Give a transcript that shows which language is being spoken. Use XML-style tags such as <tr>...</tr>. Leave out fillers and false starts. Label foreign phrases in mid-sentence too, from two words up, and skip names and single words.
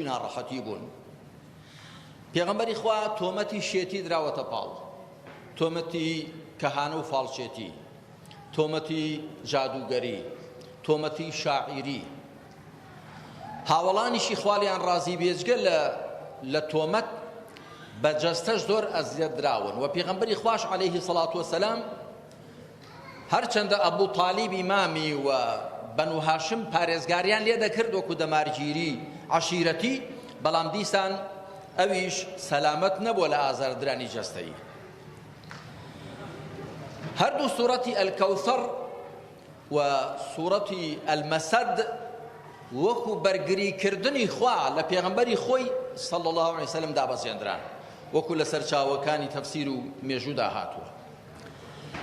<ckb>ناڕەحەتی بوون پێغەمبەری خوا تۆمەتی شێتی دراوەتە پاڵ تۆمەتی کەهانە و فاڵچێتی تۆمەتی جادوگەری تۆمەتی شاعیری هاوڵانیشی خوالیان ڕازی بێجگە لە تۆمەت بەجەستەش زۆر ئەزیەت دراون و پێغەمبەری خوش</ckb> <ar>عليه الصلاة والسلام</ar> <ckb>هەرچەندە ئەبوو تالیب ئیمامی و بەنو هاشم پارێزگاریان لێ دەکرد وەکو دەمارگیری عەشیرەتی بەڵام دیسان ئەویش سەلامەت نەبووە لە ئازاردرانی جەستەیی هەردوو سوورەتی ئەلکەوسەر و سوورەتی ئەلمەسەد وەکو بەرگریکردنی خوا لە پێغەمبەری خۆی</ckb> <ar>صلی الله عليه وسلم</ar> <ckb>دابەزێنران وەکو لە سەرچاوەکانی تەفسیر و مێژوودا هاتووە بێبڕوایەکان</ckb>